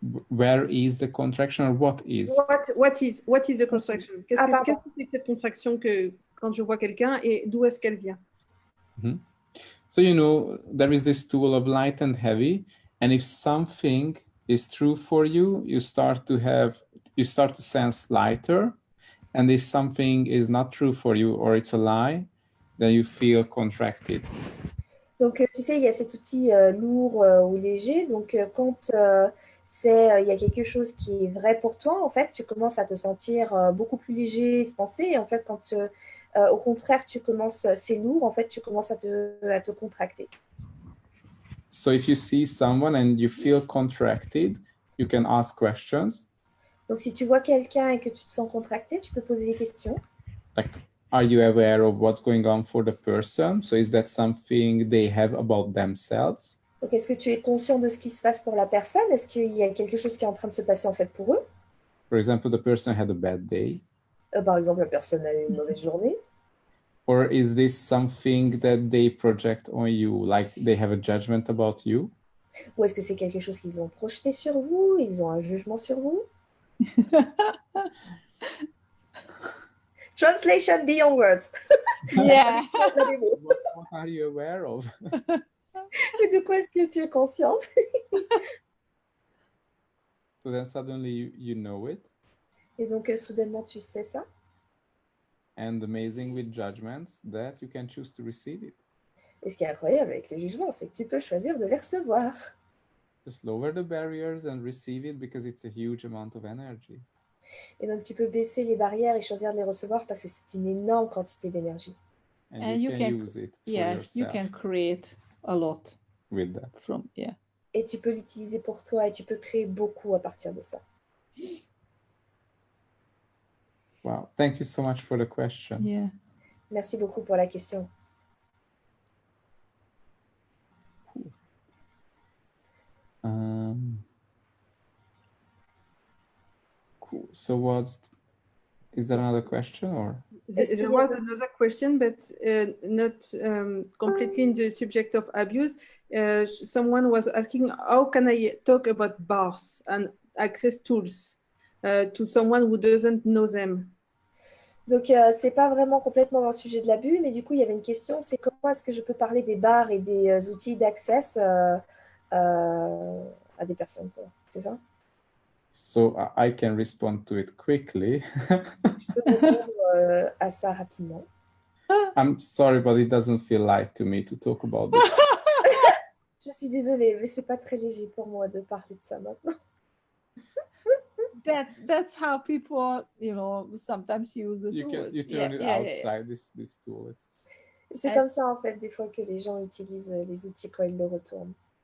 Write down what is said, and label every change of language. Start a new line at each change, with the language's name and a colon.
English: Where is the contraction, or what is? What is the contraction?
French: Qu'est-ce que c'est cette contraction que quand je vois quelqu'un, et d'où est-ce qu'elle vient? Mm-hmm.
English: So, you know, there is this tool of light and heavy, and if something is true for you, you start to sense lighter, and if something is not true for you, or it's a lie, then you feel contracted.
French: Donc, tu sais, il y a cet outil lourd ou léger. Donc, quand il y a quelque chose qui est vrai pour toi, en fait, tu commences à te sentir beaucoup plus léger, expansé. Et en fait, quand au contraire, c'est lourd, en fait, tu commences à te contracter.
English: So if you see someone and you feel contracted, you can ask questions.
French: Donc, si tu vois quelqu'un et que tu te sens contracté, tu peux poser des questions.
English: Like, are you aware of what's going on for the person? So is that something they have about themselves?
French: Donc, est-ce que tu es conscient de ce qui se passe pour la personne? Est-ce qu'il y a quelque chose qui est en train de se passer en fait pour eux?
English: For example, the person had a bad day.
French: Par exemple, la personne a eu une mauvaise journée.
English: Or is this something that they project on you? Like they have a judgment about you?
French: Ou est-ce que c'est quelque chose qu'ils ont projeté sur vous? Ils ont un jugement sur vous?
English: Translation beyond words. Yeah. So what are you aware of?
French: Et de quoi est-ce que tu es consciente?
English: So then suddenly you know it.
French: Et donc, soudainement, tu sais ça.
English: And amazing with judgments that you can choose to receive it.
French: Et ce qui est incroyable avec les jugements, c'est que tu peux choisir de les recevoir.
English: Just lower the barriers and receive it because it's a huge amount of energy.
French: Et donc, tu peux baisser les barrières et choisir de les recevoir parce que c'est une énorme quantité d'énergie.
English: And you can use it for Yeah, you yourself can create a lot with that. from, yeah.
French: Et tu peux l'utiliser pour toi et tu peux créer beaucoup à partir de ça.
English: Wow. Thank you so much for the question. Yeah.
French: Merci beaucoup pour la question.
English: Cool. So is there another question or? There was another question, but not completely in the subject of abuse. Someone was asking, how can I talk about bars and access tools to someone who doesn't know them?
French: Donc, c'est pas vraiment complètement dans le sujet de l'abus, mais du coup, il y avait une question, c'est comment est-ce que je peux parler des bars et des outils d'accès à des personnes, quoi. C'est ça?
English: So I can respond to it quickly.
French: Je peux répondre à ça rapidement.
English: I'm sorry, but it doesn't feel light to me to talk about this.
French: Je suis désolée, mais c'est pas très léger pour moi de parler de ça maintenant.
English: That's how people, sometimes use the tools. You turn it outside this tool.
French: C'est comme ça en fait des fois que les gens utilisent les outils quand ils le retournent.